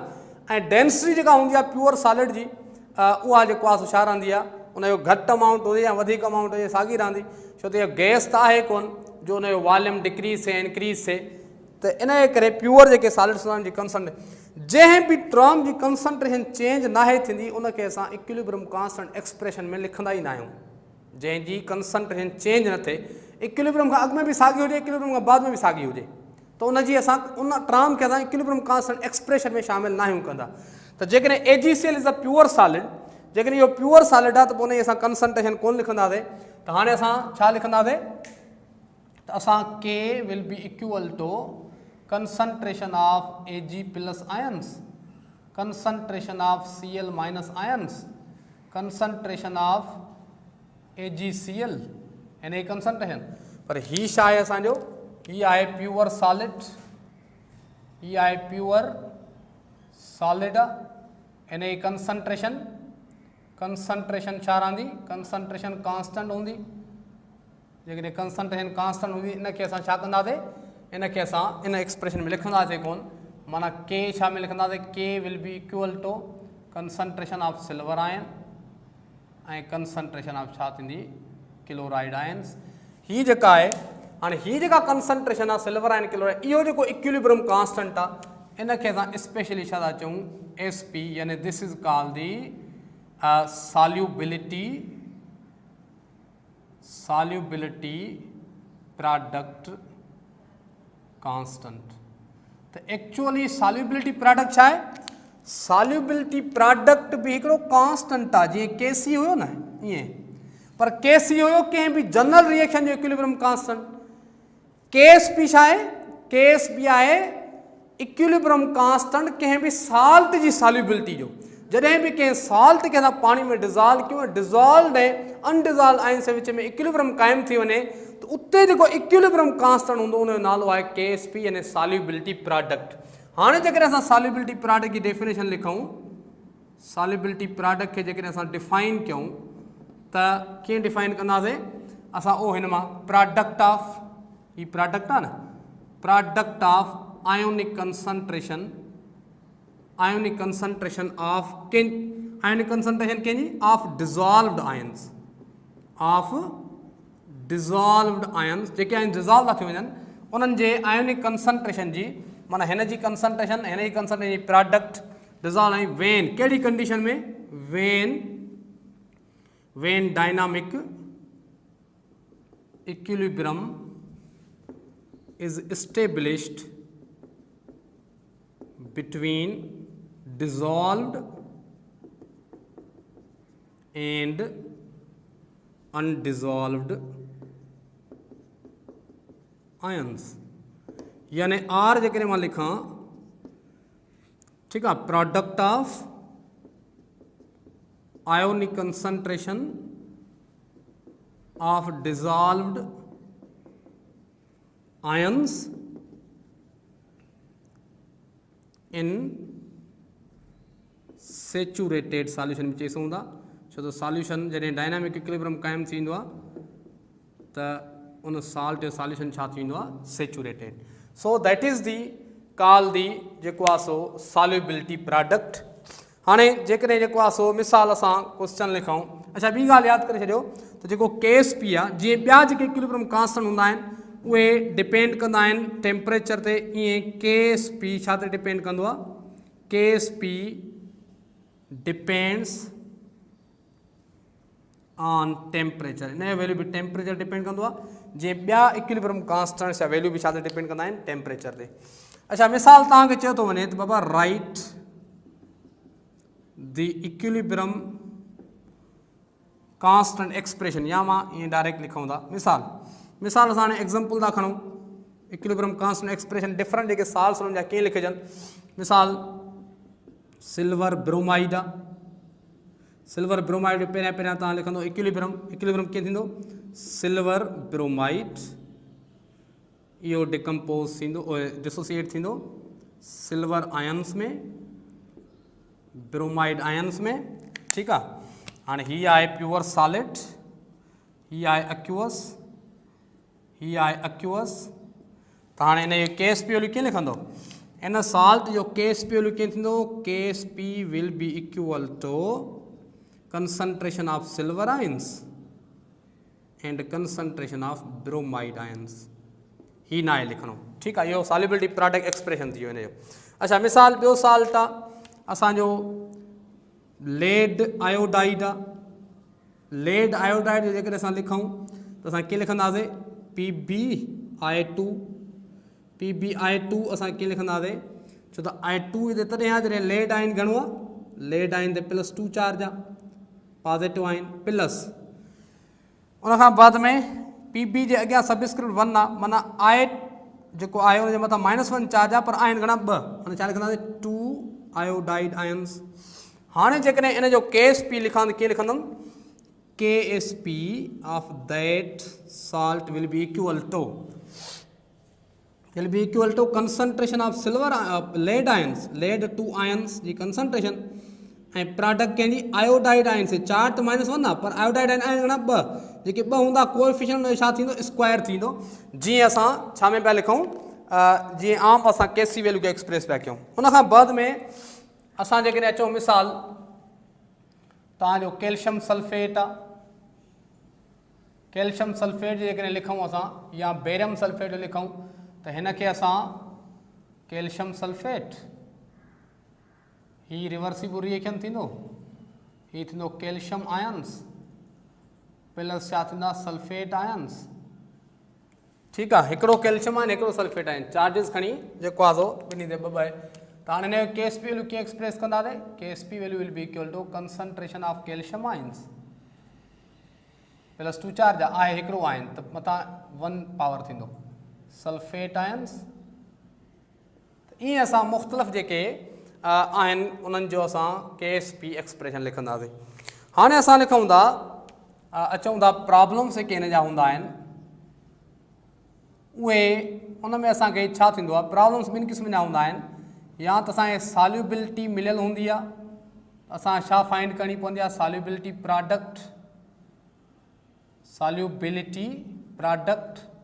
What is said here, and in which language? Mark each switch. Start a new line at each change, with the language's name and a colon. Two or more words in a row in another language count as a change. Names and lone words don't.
Sindhi: ऐं डेंसिटी जेका हूंदी आहे
English: pure solid
Sindhi: जी उहा जेको आहे छा रहंदी आहे, उनजो घटि अमाउंट हुजे या वधीक अमाउंट हुजे साॻी रहंदी। छो त इहो गैस त आहे कोन जो उनजो वॉल्यूम डिक्रीज़ थिए इंक्रीज़ थिए, त इन जे करे प्योर जेके सॉलिड्स हूंदा आहिनि जी कंसंट्रेशन, जंहिं बि टर्म जी कंसंट्रेशन चेंज नाहे थींदी उनखे असां
English: equilibrium constant expression
Sindhi: में लिखंदा ई न आहियूं। जंहिंजी कंसंट्रेशन चेंज न थिए, इक्विलिब्रियम खां अॻु में बि साॻी हुजे इक्विलिब्रियम खां बाद में बि साॻी हुजे, त उनजी असां उन टर्म खे असां
English: equilibrium constant expression
Sindhi: में शामिल न आहियूं कंदा। त जेकॾहिं
English: AgCl is a pure solid,
Sindhi: जेकॾहिं इहो
English: pure solid
Sindhi: आहे त पोइ उनजी असां कंसंट्रेशन कोन लिखंदासीं। त हाणे असां छा लिखंदासीं त असां
English: K will be equal to concentration of Ag plus ions, concentration of Cl minus ions, concentration of AgCl
Sindhi: इन जी कंसंट्रेशन। पर ही छा आहे असांजो, ही आहे
English: pure solid,
Sindhi: ही आहे
English: pure solid
Sindhi: आहे। इन जी कंसंट्रेशन छा रहंदी,
English: concentration constant
Sindhi: हूंदी। जेकॾहिं
English: concentration constant
Sindhi: हूंदी इनखे असां छा कंदासीं, इनखे असां इन एक्सप्रेशन में लिखंदासीं कोन, माना K छा में लिखंदासीं,
English: K will be equal to concentration of silver ion ऐं concentration of
Sindhi: छा थींदी
English: chloride ions.
Sindhi: ही जेका आहे हाणे ही जेका कंसंट्रेशन आहे
English: silver ion chloride,
Sindhi: इहो जेको
English: equilibrium constant
Sindhi: आहे इनखे असां स्पेशली छा था चऊं SP, यानी
English: this is called the solubility product constant.
Sindhi: त एक्चुअली
English: solubility product
Sindhi: छा आहे,
English: solubility product
Sindhi: बि हिकिड़ो कांस्टेंट आहे, जीअं Kc हुयो न ईअं, पर Kc हुयो कंहिं बि
English: general reaction
Sindhi: जो
English: equilibrium constant.
Sindhi: KSP छा आहे, KSP आहे
English: equilibrium constant
Sindhi: कंहिं बि साल्ट जी सॉल्युबिलिटी जो। जॾहिं बि कंहिं साल्ट खे असां पाणी में डिज़ोल्व कयूं, डिज़ोल्व ऐं
English: undissolve ions
Sindhi: जे विच में इक्विलिब्रियम क़ाइमु थी वञे, त उते जेको
English: equilibrium constant
Sindhi: हूंदो उनजो नालो आहे KSP, यानी
English: solubility product.
Sindhi: हाणे जेकॾहिं असां
English: solubility product
Sindhi: जी डेफिनेशन लिखूं,
English: solubility product
Sindhi: खे जेकॾहिं असां डिफाइन कयूं त कीअं डिफाइन कंदासीं असां, उहो हिन मां
English: product of,
Sindhi: ही प्रोडक्ट आहे न,
English: product of ionic concentration of ionic concentration
Sindhi: कंहिंजी,
English: of dissolved ions,
Sindhi: जेके आहिनि डिज़ोल्व था थी वञनि उन्हनि जे
English: ionic concentration
Sindhi: जी, माना हिन जी कंसंट्रेशन जी प्रोडक्ट डिज़ोल्व ऐं वेन कहिड़ी कंडीशन में,
English: when dynamic equilibrium is established between dissolved and undissolved ions,
Sindhi: यानी आर जेकॾहिं मां लिखां, ठीकु आहे,
English: product of ionic concentration of dissolved ions in saturated solution
Sindhi: में चई सघूं था, छो त सॉल्यूशन जॾहिं
English: dynamic equilibrium
Sindhi: क़ाइमु थींदो आहे त उन साल्ट जो सॉल्यूशन छा थींदो आहे, सेचुरेटेड।
English: so that is the call the
Sindhi: जेको आहे सो
English: solubility product.
Sindhi: हाणे जेकॾहिं जेको आहे सो मिसाल असां क्वेश्चन लिखूं, अच्छा ॿी ॻाल्हि यादि करे छॾियो त जेको KSP आहे, जीअं ॿिया जेके
English: equilibrium constant
Sindhi: हूंदा आहिनि उहे डिपेंड कंदा आहिनि टेम्परेचर ते, ईअं KSP छा ते डिपेंड कंदो आहे,
English: KSP depends on temperature,
Sindhi: इन जो वैल्यू बि टेम्परेचर डिपेंड कंदो आहे, जीअं ॿिया
English: equilibrium constants
Sindhi: जा वैल्यू बि छा ते डिपेंड कंदा आहिनि, टेम्परेचर ते। अच्छा मिसाल तव्हांखे चयो थो वञे त बाबा
English: write the equilibrium constant expression,
Sindhi: या मां ईअं डायरेक्ट लिखूं था, मिसाल असां हाणे एग्जाम्पल था खणूं,
English: equilibrium constant expression different
Sindhi: जेके साल्स हुननि जा कीअं लिखजनि, मिसाल
English: silver bromide
Sindhi: आहे,
English: silver bromide
Sindhi: पहिरियां तव्हां लिखंदो इक्विलिब्रियम कीअं थींदो,
English: silver bromide,
Sindhi: इहो डिकम्पोज थींदो, डिसोसिएट थींदो
English: silver ions
Sindhi: में,
English: bromide ions
Sindhi: में, ठीकु आहे। हाणे हीअ आहे
English: pure solid,
Sindhi: हीअ आहे एक्वस, हीअ आहे एक्वस, त हाणे हिन जो
English: KSP value
Sindhi: कीअं लिखंदो, इन साल्ट जो
English: KSP value
Sindhi: कीअं थींदो,
English: KSP will be equal to concentration of silver ions and concentration of bromide ions,
Sindhi: ही ना आहे लिखणो, ठीकु आहे। इहो
English: solubility product expression
Sindhi: थी वियो हिन जो। अच्छा मिसाल ॿियो साल्ट आहे असांजो
English: lead iodide
Sindhi: आहे,
English: lead iodide
Sindhi: जो जेकॾहिं असां लिखूं त असां कीअं लिखंदासीं, PbI2 असां कीअं लिखंदासीं, छो त I2 हिते तॾहिं आहे जॾहिं
English: lead ion
Sindhi: घणो आहे,
English: lead ion
Sindhi: ते +2 चार्ज आहे,
English: positive ion plus,
Sindhi: उनखां बाद में Pb जे अॻियां सबस्क्रिप्ट 1 आहे, माना I जेको आहे उनजे मथां -1 चार्ज आहे, पर आयन घणा 2, हाणे छा लिखंदासीं 2
English: iodide ions.
Sindhi: हाणे जेकॾहिं इन जो KSP लिखां त कीअं लिखंदुमि,
English: KSP of that salt will be equal to concentration of silver lead ions, lead 2 ions
Sindhi: जी concentration ऐं प्रोडक्ट कंहिंजी
English: iodide ion
Sindhi: से, चार्ज त -1 आहे पर
English: iodide ion
Sindhi: घणा 2, जेके 2 हूंदा कोएफिशिएंट उनजो छा थींदो, स्क्वायर थींदो। जीअं असां छा में पिया लिखूं, जीअं आम असां
English: KC value
Sindhi: खे एक्सप्रेस पिया कयूं, उनखां बाद में असां जेकॾहिं अचूं मिसाल तव्हांजो
English: calcium sulfate
Sindhi: आहे,
English: calcium sulfate
Sindhi: जेकॾहिं लिखूं असां या
English: barium sulfate
Sindhi: लिखूं त हिन खे असां
English: calcium sulfate,
Sindhi: ही
English: reversible reaction
Sindhi: थींदो, ही थींदो
English: calcium ions plus
Sindhi: छा थींदा
English: sulfate ions,
Sindhi: ठीकु आहे। हिकिड़ो
English: calcium ion
Sindhi: हिकिड़ो
English: sulfate ion,
Sindhi: चार्जिस खणी जेको आहे सो ॿिन्ही ते ॿ आहे। त हाणे हिन जो
English: KSP value
Sindhi: कीअं एक्सप्रेस कंदासीं,
English: KSP value will be equal to concentration of calcium ions
Sindhi: +2 चार्ज आहे हिकिड़ो आयन त मथां 1 पावर थींदो
English: sulfate ions.
Sindhi: ईअं असां मुख़्तलिफ़ जेके आहिनि उन्हनि जो असां
English: KSP expression
Sindhi: लिखंदासीं। हाणे असां लिखूं था अचूं था प्रॉब्लम्स जेके हिन जा हूंदा आहिनि उहे उन में असांखे छा थींदो आहे, प्रॉब्लम्स ॿिनि क़िस्मनि जा हूंदा आहिनि, या त असांखे सॉल्युबिलिटी मिलियल हूंदी आहे, असां छा फाइंड करणी पवंदी आहे,
English: solubility product